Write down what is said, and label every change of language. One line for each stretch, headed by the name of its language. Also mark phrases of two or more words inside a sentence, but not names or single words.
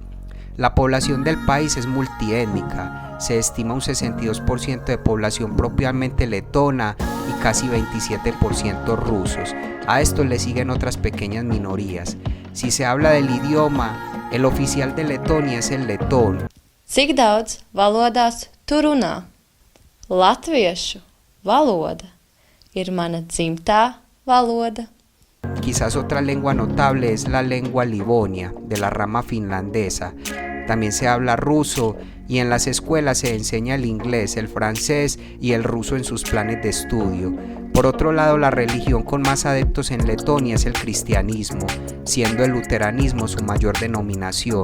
Spanish: La población del país es multiétnica, se estima un 62% de población propiamente letona y casi 27% rusos. A esto le siguen otras pequeñas minorías. Si se habla del idioma, el oficial de Letonia es el letón.
Latvian: Cik daudz valodās tu runā? Latviešu valoda ir mana dzimtā valoda.
Spanish: Quizás otra lengua notable es la lengua livonia, de la rama finlandesa. También se habla ruso y en las escuelas se enseña el inglés, el francés y el ruso en sus planes de estudio. Por otro lado, la religión con más adeptos en Letonia es el cristianismo, siendo el luteranismo su mayor denominación.